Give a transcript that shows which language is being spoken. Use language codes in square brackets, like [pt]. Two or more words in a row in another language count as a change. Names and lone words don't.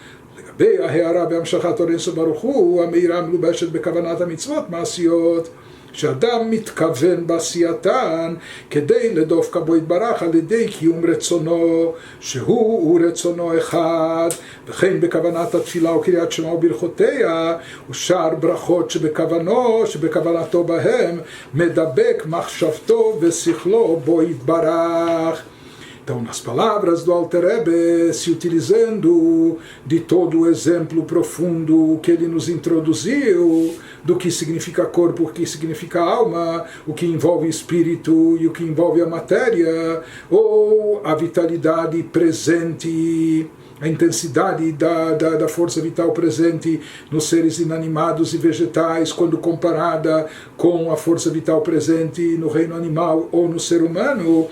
[he] בהערה בהמשכת אור אינסוף ברוך הוא, המאירה מלובשת בכוונת המצוות מעשיות, שאדם מתכוון בעשייתן כדי לדבק בו יתברך על ידי קיום רצונו שהוא רצונו אחד, וכן בכוונת התפילה וקריאת שמע וברכותיה ושאר ברכות שבכוונתו בהם מדבק מחשבתו ושכלו בו יתברך. [pt] Então, nas palavras do Alter Rebbe, se utilizando de todo o exemplo profundo que ele nos introduziu, do que significa corpo, o que significa alma, o que envolve espírito e o que envolve a matéria, ou a vitalidade presente, a intensidade da força vital presente nos seres inanimados e vegetais, quando comparada com a força vital presente no reino animal ou no ser humano.